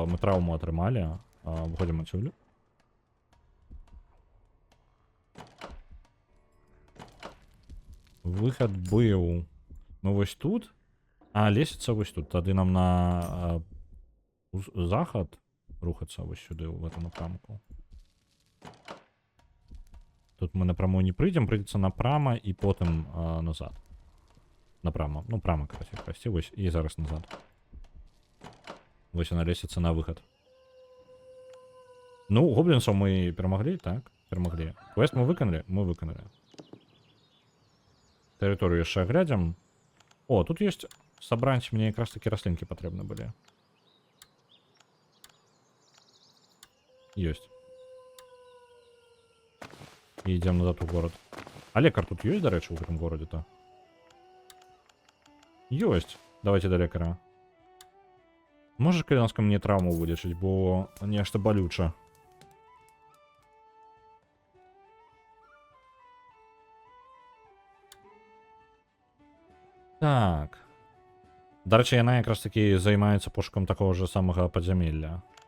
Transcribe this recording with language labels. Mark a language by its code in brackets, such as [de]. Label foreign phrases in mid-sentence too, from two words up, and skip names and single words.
[be] Мы траўму атрымалі. Выходзім адсюль. Выхад быў... Ну вось тут. А лесіца вось тут. Тады нам на захад рухацца вось сюды, [ru] в этом напрамку. [be] Тут мы напрамую не прыйдзем, прыйдзецца напрама і потым назад. Напрама. Ну, прама, [ru] короче, прости, [be] вось, і зараз назад. Вось яна лесіцца на выхад. Ну, гоблінцаў мы перамаглі, так? Перамаглі. Квест мы выканалі? Мы выканалі. Тэрыторыю яшчэ аглядзім. О, тут ёсць сабраць, мне якраз такі раслінкі патрэбны былі. Ёсць. І ідзем назад у горад. А лекар тут ёсць, дарэчы, у гэтым горадзе-то? Ёсць. Давайте до лекара. [ru] Можешь, Калянска, мне травму вылечить, [be] бо нешта болюча. Так. Дарэчы, яна якраз таки займаецца пошукам такого же самага падзямелля.